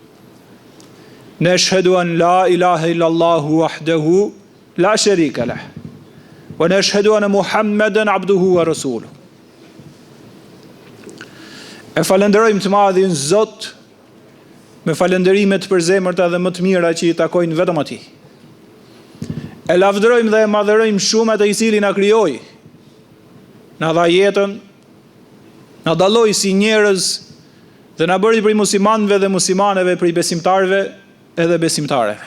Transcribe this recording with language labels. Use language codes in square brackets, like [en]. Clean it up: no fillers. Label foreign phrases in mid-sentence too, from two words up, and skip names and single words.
[ar] نشهد أن لا إله إلا الله وحده لا شريك له ونشهد أن محمدا عبده ورسوله. [sq] E falenderojmë të madhin Zot me falenderimet për zemërta dhe më të mira që i takojnë vetëm atij. E lavdërojmë dhe e madhërojmë shumë atë i cili na krijoi, na dha jetën, na dalloi si njerëz dhe na bëri prej muslimanëve dhe muslimaneve, prej besimtarëve edhe besimtareve.